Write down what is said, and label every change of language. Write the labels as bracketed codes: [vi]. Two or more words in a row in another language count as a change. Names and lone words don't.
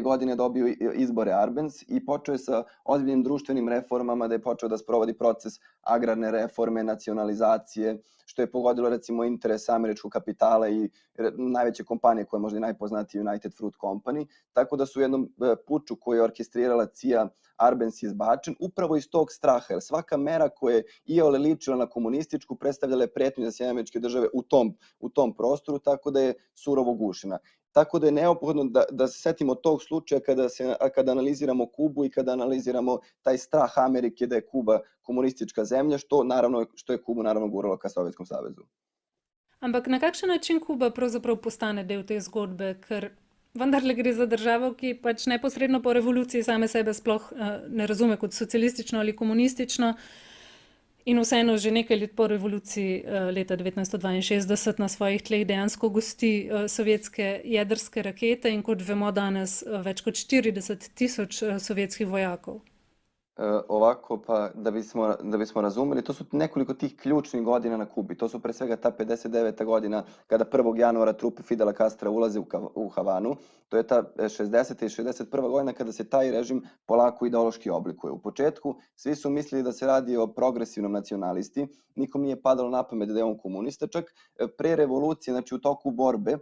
[sr] godine dobio izbore Arbenz i počeo je sa ozbiljnim društvenim reformama, da je počeo da sprovodi proces agrarne reforme, nacionalizacije, što je pogodilo recimo interes američkog kapitala i najveće kompanije koja je možda i najpoznatija United Fruit Company, tako da su u jednom puču koji je orkestrirala CIA Arbenz izbačen upravo iz tog straha, jer svaka mera koja je iole ličila na komunističku predstavljala je pretnju za Sjedinjene Američke Države u tom prostoru, tako da je surovo gušena. Tako da je neophodno da se setimo tog slučaja kada analiziramo Kubu i kada analiziramo taj strah Amerike da je Kuba komunistička zemlja, što je Kubu naravno guralo ka Sovjetskom savezu. [sl] Ampak na kakšen način Kuba pravzaprav postane del te zgodbe, ker vendarle gre za državo, ki pač neposredno po revoluciji same sebe sploh ne razume kot socialistično ali komunistično, in vseeno že nekaj let po revoluciji leta 1962 na svojih tleh dejansko gosti sovjetske jedrske rakete in kot vemo danes več kot 40.000 sovjetskih vojakov. [sr] Ovako, pa da bismo razumeli, to su nekoliko tih ključnih godina na Kubi. To su pre svega ta 59. godina kada 1. januara trupe Fidela Castra ulaze u Havanu. To je ta 60. i 61. godina kada se taj režim polako ideološki oblikuje. U početku svi su mislili da se radi o progresivnom nacionalisti, nikom nije padalo na pamet da je on komunista, čak pre revolucije, znači u toku borbe.